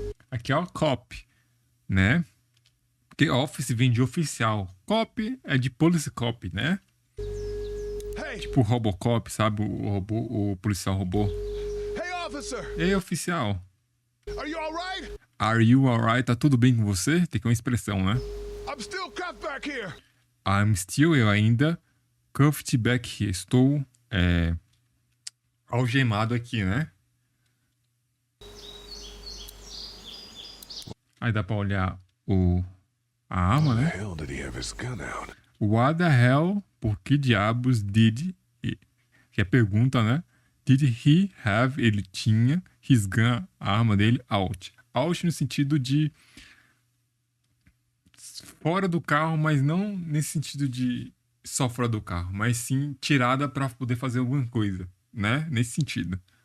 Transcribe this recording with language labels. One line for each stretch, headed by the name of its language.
Portuguese: Aqui é o cop, né? Porque office vem de oficial. Cop é de police cop, né?
English: Hey,
Portuguese: Tipo Robocop, sabe? O policial robô.
English: hey, officer.
Portuguese: Ei, oficial.
English: Are you all right? Are you alright?
Portuguese: Tá tudo bem com você? Tem que uma expressão, né?
English: I'm still cuffed back here. I'm still,
Portuguese: eu ainda.
English: Cuffed back here.
Portuguese: Estou algemado aqui, né? Aí dá pra olhar a arma,
English: Why
Portuguese: né?
English: the hell did he have his gun out? What the hell?
Portuguese: Por que diabos que é pergunta, né?
English: Did he have?
Portuguese: Ele tinha
English: his gun,
Portuguese: a arma dele, out. Out no sentido de fora do carro, mas não nesse sentido de só fora do carro, mas sim tirada para poder fazer alguma coisa, né? Nesse sentido.